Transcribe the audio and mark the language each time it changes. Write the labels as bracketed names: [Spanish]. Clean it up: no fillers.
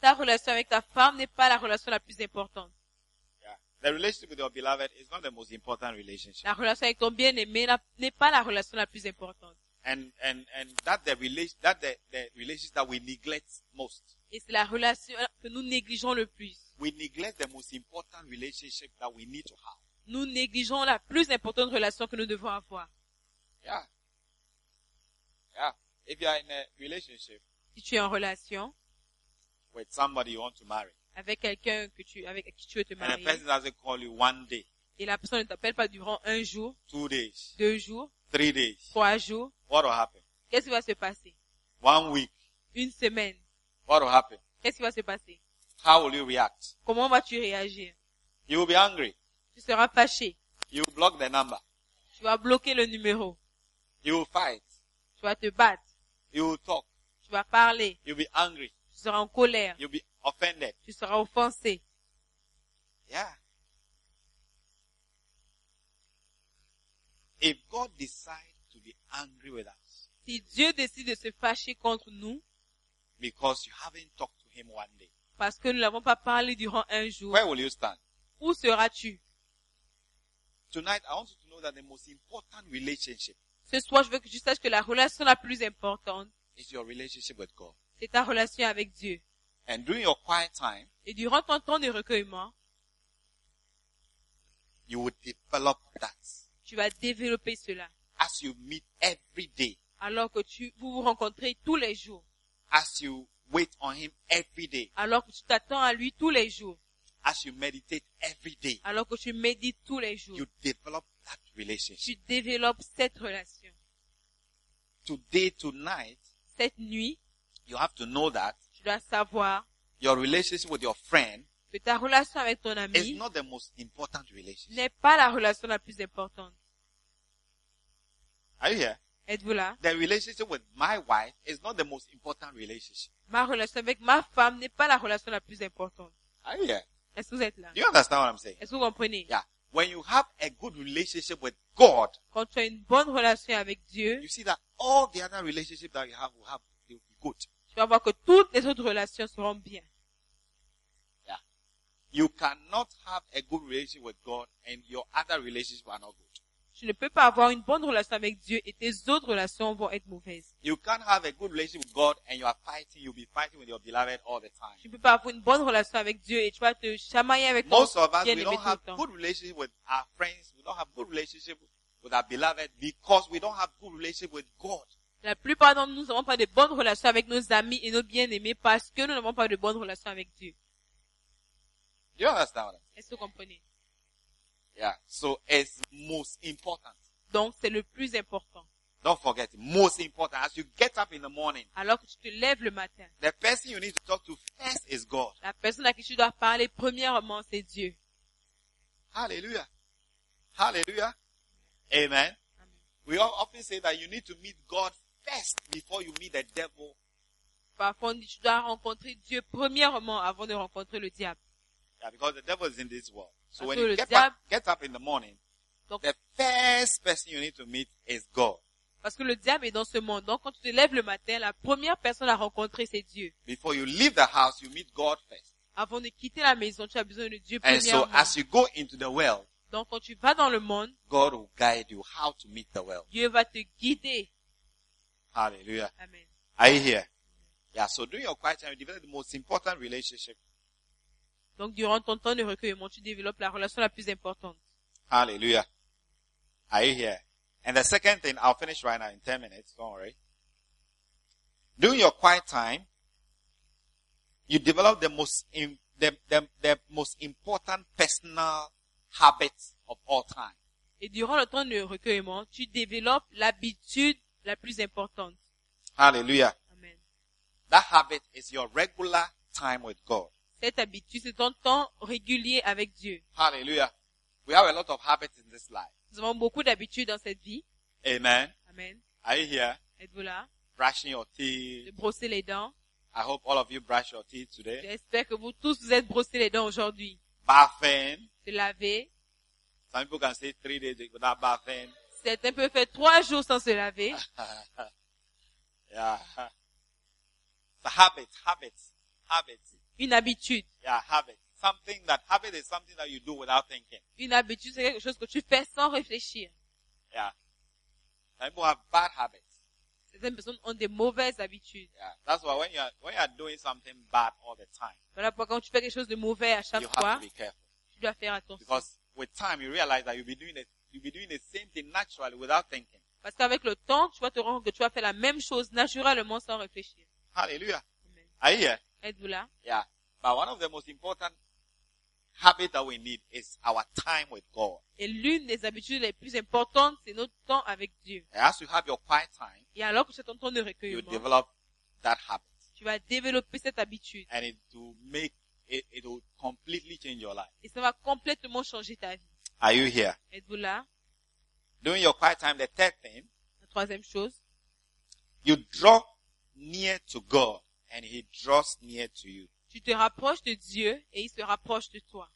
[French] Ta relation avec ta femme n'est pas la relation la plus importante. [English] The relationship with your beloved is not the most important relationship. [French] La relation avec ton bien-aimé n'est pas la relation la plus importante. [English] And that the relationship that we neglect most. [French] Et c'est la relation que nous négligeons le plus. [English] We neglect the most important relationship that we need to have. [French] Nous négligeons la plus importante relation que nous devons avoir. [English] Yeah. Yeah. If you are in a relationship. [French] Si tu es en relation. [English] With somebody you want to marry. [French] Avec quelqu'un avec qui tu veux te marier. [English] And a person doesn't call you one day. [French] Et la personne ne t'appelle pas durant un jour. [English] Two days. [French] Deux jours. [English] Three days. [French] Trois jours. [English] What will happen? [French] Qu'est-ce qui va se passer? [English] 1 week. [French] Une semaine. [English] What will happen? [French] Qu'est-ce qui va se passer? [English] How will you react? [French] Comment vas-tu réagir? [English] You will be angry. [French] Tu seras fâché. [English] You will block the number. [French] Tu vas bloquer le numéro. [English] You will fight. [French] Tu vas te battre. [English] You will talk. [French] Tu vas parler. [English] You will be angry. [French] Tu seras en colère. [English] You will be offended. [French] Tu seras offensé. [English] Yeah. If God decides to be angry with us, [French] si Dieu décide de se fâcher contre nous, [English] because you haven't talked to him one day, [French] parce que nous n'avons pas parlé durant un jour, [English] where will you stand? [French] Où seras-tu? [English] Tonight, I want you to know that the most important relationship, [French] ce soir, je veux que tu saches que la relation la plus importante, [English] is your relationship with God. [French] C'est ta relation avec Dieu. [English] And during your quiet time, [French] et durant ton temps de recueillement, [English] you will develop that. [French] Tu vas développer cela. [English] As you meet every day. [French] Alors que vous rencontrez tous les jours. [English] As you wait on him every day. [French] Alors que tu t'attends à lui tous les jours. [English] As you meditate every day. [French] Alors que tu médites tous les jours. [English] You develop that relationship. [French] Tu développes cette relation. [English] Today, tonight. [French] Cette nuit. [English] You have to know that. [French] Tu dois savoir. [English] Your relationship with your friend. [French] Que ta relation avec ton ami [English] is not the most important relationship. [French] N'est pas la relation la plus importante. [English] Are you here? [French] Êtes-vous là? [English] The relationship with my wife is not the most important relationship. [French] Ma relation avec ma femme n'est pas la relation la plus importante. [English] Are you here? [French] Est-ce que vous êtes là? [English] Do you understand what I'm saying? [French] Est-ce que vous comprenez? [English] Yeah. When you have a good relationship with God, [French] quand tu as une bonne relation avec Dieu, [English] you see that all the other relationships that you have will have they will be good. [French] Tu vas voir que toutes les autres relations seront bien. [English] You cannot have a good relationship with God and your other relationships are not good. [French] Tu ne peux pas avoir une bonne relation avec Dieu et tes autres relations vont être mauvaises. [English] You can't have a good relationship with God and you are fighting. You'll be fighting with your beloved all the time. [French] Tu ne peux pas avoir une bonne relation avec Dieu et tu vas te chamailler avec ton bien-aimé tout le temps. [English] Most of us, we don't have good relationship with our friends. We don't have good relationship with our beloved because we don't have good relationship with God. [French] La plupart d'entre nous n'avons pas de bonnes relations avec nos amis et nos bien-aimés parce que nous n'avons pas de bonnes relations avec Dieu. [English] You understand what I'm saying? [French] Est-ce que vous comprenez? [English] Yeah. So it's most important. [French] Donc c'est le plus important. [English] Don't forget, most important. As you get up in the morning. [French] Alors que tu te lèves le matin. [English] The person you need to talk to first is God. [French] La personne à qui tu dois parler premièrement c'est Dieu. [English] Hallelujah. Hallelujah. Amen. Amen. We all often say that you need to meet God first before you meet the devil. [French] Parfois on dit tu dois rencontrer Dieu premièrement avant de rencontrer le diable. [English] Yeah, because the devil is in this world. So [French] parce [English] when you get up in the morning, donc, the first person you need to meet is God. [French] Parce que le diable est dans ce monde. Donc quand tu te lèves le matin, la première personne à rencontrer c'est Dieu. [English] Before you leave the house, you meet God first. [French] Avant de quitter la maison, tu as besoin de Dieu premièrement. [English] And so as you go into the world, [French] donc quand tu vas dans le monde, [English] God will guide you how to meet the world. [French] Dieu va te guider. [English] Hallelujah. Amen. Are you here? Yeah. So during your quiet time, you develop the most important relationship. [French] Donc, durant ton temps de recueillement, tu développes la relation la plus importante. [English] Hallelujah. Are you here? And the second thing, I'll finish right now in 10 minutes. Don't worry. During your quiet time, you develop the most important personal habit of all time. [French] Et durant le temps de recueillement, tu développes l'habitude la plus importante. [English] Hallelujah. Amen. That habit is your regular time with God. [French] Cette habitude, c'est ton temps régulier avec Dieu. [English] Hallelujah. We have a lot of habits in this life. [French] Nous avons beaucoup d'habitudes dans cette vie. [English] Amen. Amen. Are you here? [French] Êtes-vous là? [English] Brushing your teeth. [French] De brosser les dents. [English] I hope all of you brush your teeth today. [French] J'espère que vous tous vous êtes brossé les dents aujourd'hui. [English] Bathing. [French] Se laver. [English] Some people can say 3 days without bathing. [French] Certains peuvent faire 3 jours sans se laver. [English] Yeah. It's a habit, habits. [French] Une habitude. [English] Yeah, habit. Something that habit is something that you do without thinking. [French] Une habitude, c'est quelque chose que tu fais sans réfléchir. [English] Yeah. People have bad habits. [French] Certaines personnes ont des mauvaises habitudes. [English] Yeah. That's why when you are doing something bad all the time. [French] Voilà pourquoi quand tu fais quelque chose de mauvais à chaque fois. [English] You have to be careful. [French] Tu dois faire attention. [English] Because with time, you realize that you'll be doing the same thing naturally without thinking. [French] Parce qu'avec le temps, tu vas te rendre que tu vas faire la même chose naturellement sans réfléchir. [English] Hallelujah. Are you here? [French] Êtes-vous là? [English] Yeah. But one of the most important habit that we need is our time with God. [French] Et l'une des habitudes les plus importantes, c'est notre temps avec Dieu. [English] And as you have your quiet time, [French] et alors que c'est ton temps de recueillement, [English] you develop that habit. [French] Tu vas développer cette habitude. [English] And it will completely change your life. [French] Et ça va complètement changer ta vie. [English] Are you here? [French] Êtes-vous là? [English] During your quiet time, the third thing, [French] la troisième chose, [English] you draw near to God and He draws near to you. [French] Tu te rapproches de Dieu et il se rapproche de toi.